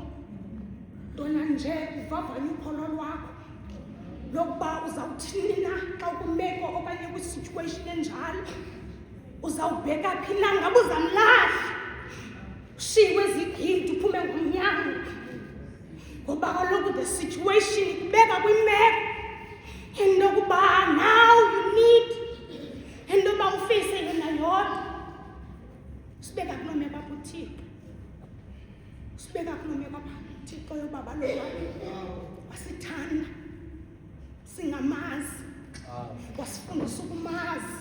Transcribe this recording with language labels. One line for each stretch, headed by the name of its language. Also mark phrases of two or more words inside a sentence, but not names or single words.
Xhosa: Ntona nje uvavanye ukholo lwakho lokuba uzawuthini na xa ukwimeko okanye kwisituation enjalo. Uzawubheka phi na, ngabe uzamlahla ushiywe zigidi uphume ngomnyango, ngoba kaloku
English: the situation
Xhosa: ikubeka kwimeko entokuba
English: now you need
Xhosa: entoba ufise yona yodwa. Sibeka kuloo meko apho uThixo, sibeka kuloo meko apha uThixo yoba baloba wasithanda singamazi, wasifundisa ukumazi.